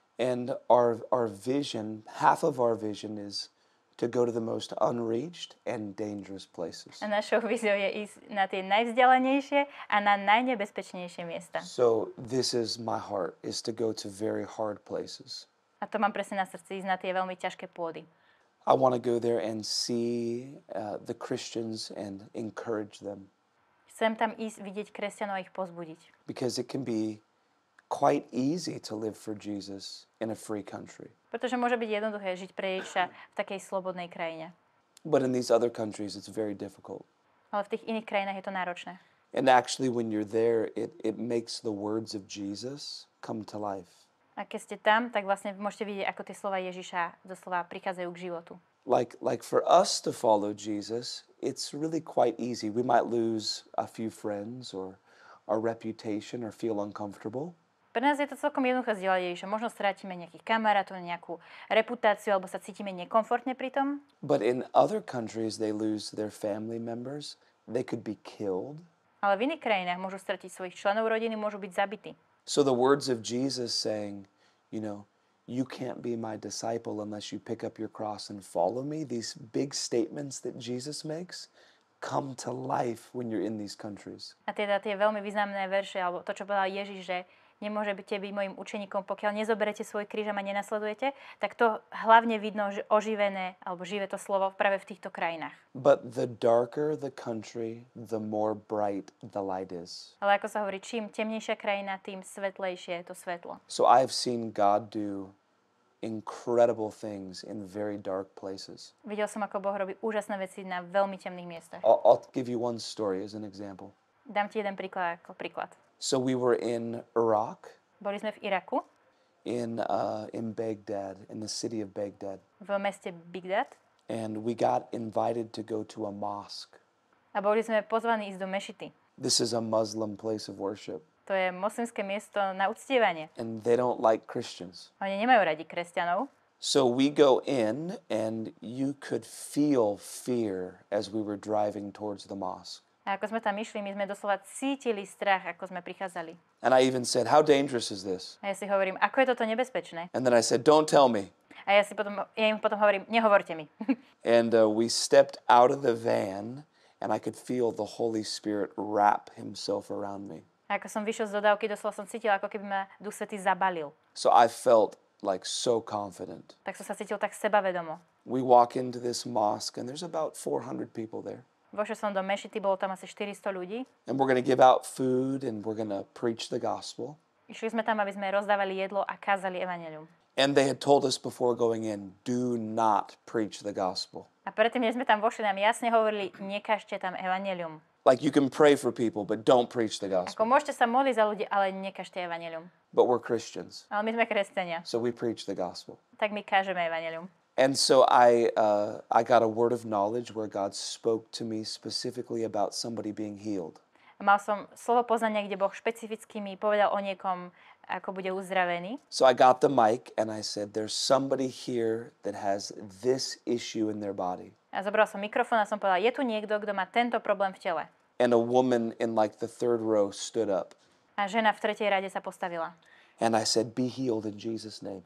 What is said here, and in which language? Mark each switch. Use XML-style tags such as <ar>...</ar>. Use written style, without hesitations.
<en>And our vision, half of our vision is to go to the most unreached and dangerous places.</en> <sk>A našou víziou je ísť na tie najvzdialenejšie a na najnebezpečnejšie miesta.</sk> <en>So this is my heart, is to go to very hard places.</en> <sk>A to mám presne na srdci, ísť na tie veľmi ťažké pôdy.</sk> <en>I want to go there and see the Christians and encourage them.</en> <sk>Chcem tam ísť, vidieť kresťanov a ich povzbudiť.</sk> <en>Because it can be quite easy to live for Jesus in a free country.</en> <sk>Pretože môže byť jednoduché žiť pre Ježiša v takej slobodnej krajine.</sk> <en>But in these other countries it's very difficult.</en> <sk>Ale v tých iných krajinách je to náročné.</sk> <en>And actually when you're there, it makes the words of Jesus come to life.</en> <sk>A keď ste tam, tak vlastne môžete vidieť, ako tie slova Ježiša doslova prichádzajú k životu.</sk> <en>Like for us to follow Jesus, it's really quite easy. We might lose a few friends or our reputation or feel uncomfortable.</en> <sk>Pre nás je to celkom jednoduché zdieľať Ježiša. Možno strátime nejakých kamarátov, nejakú reputáciu, alebo sa cítime nekomfortne pri tom.</sk> <en>But in other countries, they lose their family members. They could be killed.</en> <sk>Ale v iných krajinách môžu stratiť svojich členov rodiny, môžu byť zabití.</sk> <en>So the words of Jesus saying, you can't be my disciple unless you pick up your cross and follow me, these big statements that Jesus makes, come to life when you're in these countries.</en> <sk>A teda tie veľmi významné verše, alebo to, čo povedal Ježiš, že nemôžete byť mojim učeníkom, pokiaľ nezoberete svoj kríž a ma nenasledujete, tak to hlavne vidno, že oživené, alebo živé to slovo práve v týchto krajinách.</sk> <en>But the darker the country, the more bright the light is.</en> <sk>Ale ako sa hovorí, čím temnejšia krajina, tým svetlejšie je to svetlo.</sk> <en>So I've seen God do incredible things in very dark places.</en> <sk>Videl som, ako Boh robí úžasné veci na veľmi temných miestach.</sk> <en>I'll give you one story as an example.</en> <sk>Dám ti jeden príklad ako príklad.</sk> <en>So we were in Iraq,</en> <sk>Boli sme v Iraku,</sk> <en>in Baghdad, in the city of Baghdad,</en> <sk>v meste Bagdad,</sk> <en>and we got invited to go to a mosque.</en> <sk>a boli sme pozvaní ísť do mešity.</sk> <en>This is a Muslim place of worship,</en> <sk>To je moslimské miesto na uctievanie.</sk> <en>and they don't like Christians.</en> <sk>Oni nemajú radi kresťanov.</sk> <en>So we go in, and you could feel fear as we were driving towards the mosque.</en> <sk>A ako sme tam išli, my sme doslova cítili strach, ako sme prichádzali.</sk> <en>And I even said, "How dangerous is this?"</en> <sk>A ja si hovorím, ako je toto nebezpečné?</sk> <en>And then I said, "Don't tell me."</en> <sk>A ja im potom hovorím, nehovorte mi.</sk> <en>And we stepped out of the van, and I could feel the Holy Spirit wrap himself around me.</en> <sk>A ako som vyšiel z dodávky, doslova som cítila, ako keby ma Duch Svätý zabalil.</sk> <en>So I felt like so confident.</en> <sk>Tak som sa cítil tak sebavedomo.</sk> <en>We walk into this mosque, and there's about 400 people there.</en> <sk>Vošiel som do mešity, bolo tam asi 400 ľudí.</sk> <en>And we're going to give out food, and we're going to preach the gospel.</en> <sk>Išli sme tam, aby sme rozdávali jedlo a kázali evanjelium.</sk> <en>And they had told us before going in, do not preach the gospel.</en> <sk>A predtým, než sme tam vošli, nám jasne hovorili, nekažte tam evanjelium.</sk> <en>Like you can pray for people, but don't preach the</en> <sk>Ako</sk> <en>gospel.</en> <sk>môžete sa modliť za ľudí, ale nekažte evanjelium.</sk> <en>But we're Christians,</en> <sk>Ale my sme kresťania,</sk> <en>so we preach the gospel.</en> <sk>tak my kážeme evanjelium.</sk> <en>And so I got a word of knowledge where God spoke to me specifically about somebody being healed.</en> <sk>A mal som slovo poznania, kde Boh špecificky mi povedal o niekom, ako bude uzdravený.</sk> <en>So I got the mic and I said, there's somebody here that has this issue in their body.</en> <sk>A zobral som mikrofón a som povedal, je tu niekto, kto má tento problém v tele.</sk> <en>And a woman in like the third row stood up.</en> <sk>A žena v tretej rade sa postavila.</sk> <en>And I said, be healed in Jesus' name.</en>